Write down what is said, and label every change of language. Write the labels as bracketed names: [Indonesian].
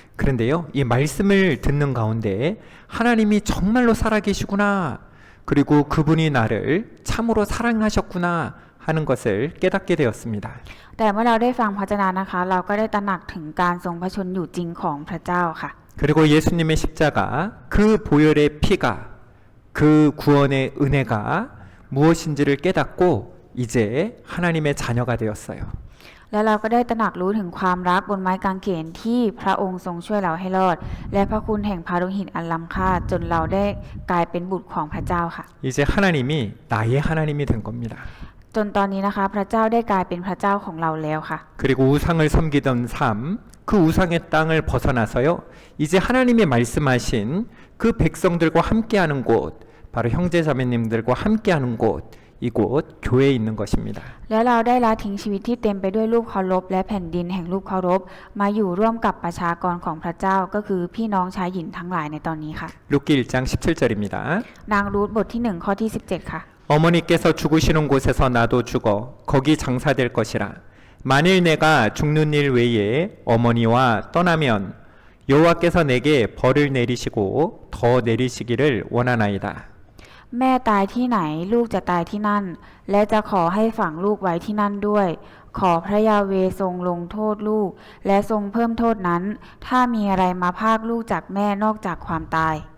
[Korean] 그런데요, 이 말씀을 듣는 가운데 하나님이 정말로 살아계시구나, 그리고 그분이 나를 참으로 사랑하셨구나 하는 것을 깨닫게 되었습니다. [Thai] แต่เมื่อเราได้ฟังพระเจ้านะคะ เราก็ได้ตระหนักถึงการทรงพระชนอยู่จริงของพระเจ้าค่ะ [Korean] 그리고 예수님의 십자가, 그 보혈의 피가, 그 구원의 은혜가 무엇인지를 깨닫고 이제 하나님의 자녀가 되었어요. [Thai] และเราก็ได้ตระหนักรู้ถึงความรักบนไม้กางเขนที่พระองค์ทรงช่วยเราให้รอด และพระคุณแห่งพารุหินอันล้ำค่าจนเราได้กลายเป็นบุตรของพระเจ้าค่ะ [Korean] 이제 하나님이 나의 하나님이 된 겁니다. [Thai] จนตอนนี้นะคะ พระเจ้าได้กลายเป็นพระเจ้าของเราแล้วค่ะ [Korean] 그리고 우상을 섬기던 삶, 그 우상의 땅을 벗어나서요, 이제 하나님이 말씀하신 그 백성들과 함께하는 곳, 바로 형제자매님들과 함께하는 곳, 이곳 교회에 있는 것입니다. [Thai] และเราได้ละทิ้งชีวิตที่เต็มไปด้วยรูปเคารพและแผ่นดินแห่งรูปเคารพมาอยู่ร่วมกับประชากรของพระเจ้าก็คือพี่น้องชายหญิงทั้งหลายในตอนนี้ค่ะ [Korean] 룻기 1장 17절입니다. [Thai] นางรูธบทที่1ข้อที่17ค่ะ [Korean] 어머니께서 죽으시는 곳에서 나도 죽어 거기 장사될 것이라. 만일 내가 죽는 일 외에 어머니와 떠나면 여호와께서 내게 벌을 내리시고 더 내리시기를 원하나이다. [Thai] แม่ตายที่ไหนลูกจะตายที่นั่น และจะขอให้ฝังลูกไว้ที่นั่นด้วย ขอพระยาเวห์ทรงลงโทษลูก และทรงเพิ่มโทษนั้น ถ้ามีอะไรมาพรากลูกจากแม่นอกจากความตาย